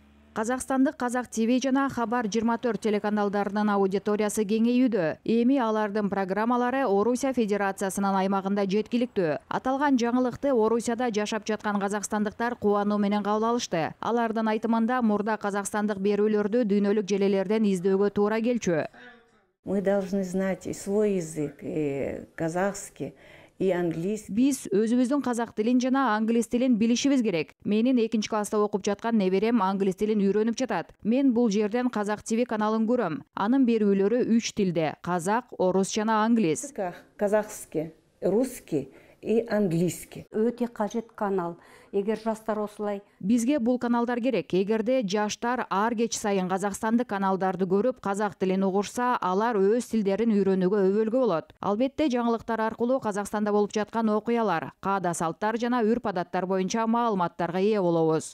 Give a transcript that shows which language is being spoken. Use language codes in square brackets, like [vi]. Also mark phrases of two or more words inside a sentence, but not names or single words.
[ky] Қазақстандық Қазақ ТВ жана Хабар 24 телеканалдарынын аудиториясы кеңейүүдө. Эми алардын программалары Орусия Федерациясынын аймагында жеткиликтүү. Аталган жаңылыкты Орусияда жашап жаткан казакстандыктар кубануу менен кабыл алышты. Алардын айтымында мурда казакстандык берүүлөрдү дүйнөлүк желелерден издөөгө туура келчү. [ru] Мы должны знать и свой язык, и казахский, и английский. [ky] Биз өзүбүздүн казак тилин жана англис тилин билишибиз керек. Менин 2-класста окуп жаткан неберем англис тилин үйрөнүп жатат. Мен бул жерден Казак ТВ каналын көрөм. Анын берүүлөрү 3 тилде: казак, орус жана англис. [ru] Казахский, русский и английский. [kk] Өтө кажет канал. Эгер жаштар осулай. [ky] Бизге бул каналдар керек. Эгерде жаштар ар кеч сайын казакстандык каналдарды көрүп, казак тилин угушса, алар өз тилдерин үйрөнүүгө өбөлгө болот. Албетте, жаңылыктар аркылуу Казакстанда болуп жаткан окуялар, каада салттар жана үрп-адаттар боюнча маалыматтарга ээ болобуз.